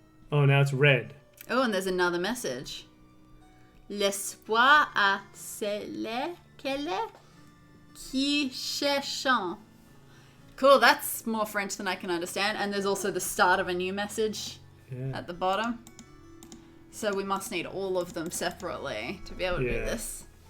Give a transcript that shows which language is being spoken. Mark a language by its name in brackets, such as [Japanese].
[English] Oh, now it's red. Oh, and there's another message. [French] L'espoir a celle qui cherchent. [English] Cool, that's more French than I can understand. And there's also the start of a new message at the bottom. So we must need all of them separately to be able to do this.